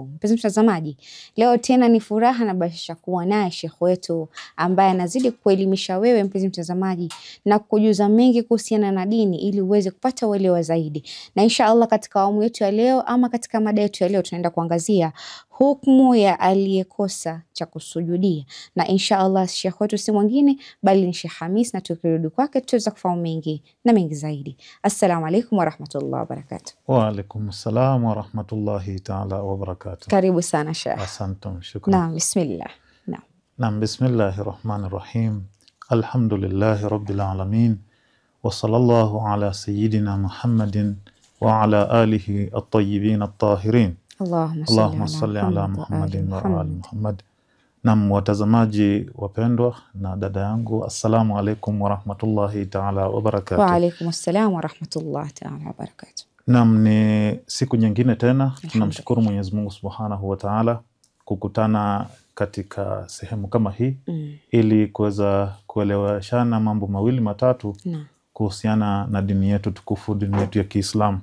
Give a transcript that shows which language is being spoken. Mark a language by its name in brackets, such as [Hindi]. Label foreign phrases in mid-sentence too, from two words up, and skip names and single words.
[Swahili] Mpenzi mtazamaji, leo tena ni furaha na bashasha kuwa naye Sheikh wetu ambaye anazidi kuelimisha wewe mpenzi mtazamaji na kukujuza mengi kuhusiana na dini ili uweze kupata uelewa zaidi. Na inshallah katika awamu yetu ya leo ama katika mada yetu ya leo tunaenda kuangazia hukumu ya aliyekosa cha kusujudia, na inshallah Sheikh wetu si mwingine bali ni Sheikh Hamis, na tukirudi kwake tutaweza kufahamu mengi na mengi zaidi. [Arabic] السلام عليكم ورحمة الله وبركاته. وعليكم السلام ورحمة الله تعالى وبركاته. [Swahili] Karibu sana Sheikh. Asante, shukran. Naam, bismillah. [Arabic] نعم، بسم الله الرحمن الرحيم. الحمد لله رب العالمين. وصلى الله على سيدنا محمد وعلى آله الطيبين الطاهرين. اللهم صل على محمد وآل محمد. [Swahili] Naam, watazamaji wapendwa na dada yangu, [Arabic] السلام عليكم ورحمة الله تعالى وبركاته. وعليكم السلام ورحمة الله تعالى وبركاته. [Swahili] Naam, ni siku nyingine tena tunamshukuru Mwenyezi Mungu [Arabic] سبحانه وتعالى [Swahili] kukutana katika sehemu kama hii ili kuweza kueleweshana mambo mawili matatu kuhusiana na dini yetu tukufu, dini yetu ya Kiislamu.